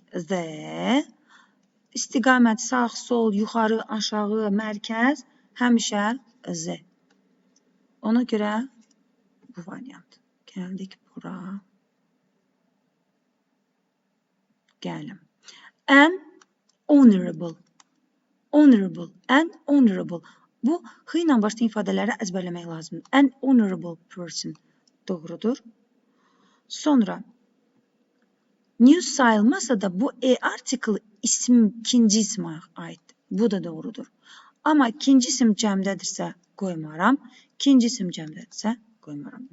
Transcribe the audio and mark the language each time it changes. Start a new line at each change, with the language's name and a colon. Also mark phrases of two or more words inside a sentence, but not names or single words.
English: The.
Azerbaijani: İstiqamət sağ, sol, yuxarı, aşağı, mərkəz. Həmişə Z. Ona görə bu variant. Gəldik bura. Gəlim.
English: An honorable. Honorable. An honorable.
Azerbaijani: Bu H ilə başlayan ifadələri əzbərləmək lazımdır.
English: An honorable person.
Azerbaijani: Doğrudur. Sonra news sayılmasa da bu article ikinci ismə aid. Bu da doğrudur. Amma ikinci isim cəmdədirsə qoymaram. İkinci isim cəmdədirsə qoymaram.